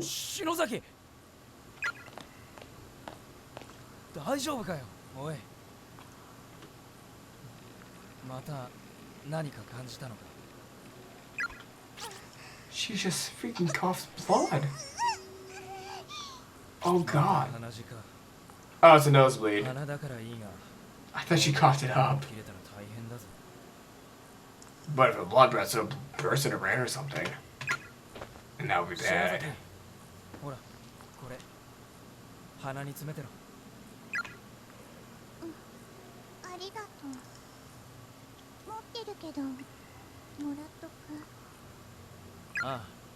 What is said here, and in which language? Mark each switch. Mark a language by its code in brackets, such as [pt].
[ja] 篠崎大丈夫かよおいまた何か感じたのか [en] She just freaking coughs blood. Oh god. [ja] 鼻血か [en] Oh, it's a nosebleed. [ja] 鼻だからいいが [en] I thought she coughed it up. [ja] 切れたら大変だぞ [en] But if a blood breath would burst in her brain or something. And that would be [ja] 篠崎 [en] bad. [ja] ほらこれ鼻に詰めてろありがとう。持ってるけど、もらっとく。ああ